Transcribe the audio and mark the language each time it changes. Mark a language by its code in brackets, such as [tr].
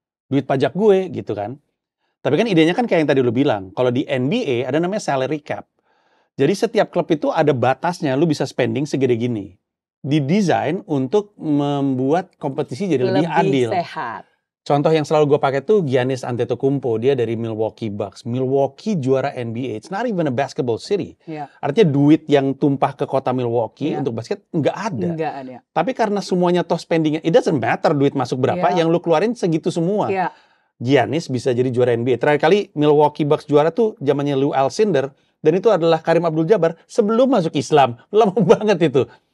[id] Duit pajak gue gitu kan. Tapi kan idenya kan kayak yang tadi lu bilang. Kalau di NBA ada namanya salary cap. Jadi setiap klub itu ada batasnya, lu bisa spending segede gini. Didesain untuk membuat kompetisi jadi lebih adil. Sehat. Contoh yang selalu gue pakai tuh Giannis Antetokounmpo, dia dari Milwaukee Bucks. [en] Milwaukee [id] juara [en] NBA, it's not even a basketball city. [id] Artinya duit yang tumpah ke kota Milwaukee untuk basket nggak ada. Tapi karena semuanya toh spendingnya, [en] it doesn't matter [id] duit masuk berapa, yang lu keluarin segitu semua. Giannis bisa jadi juara NBA. Terakhir kali Milwaukee Bucks juara tuh zamannya Lou Alcindor, dan itu adalah Karim Abdul-Jabbar sebelum masuk Islam. Lama banget itu.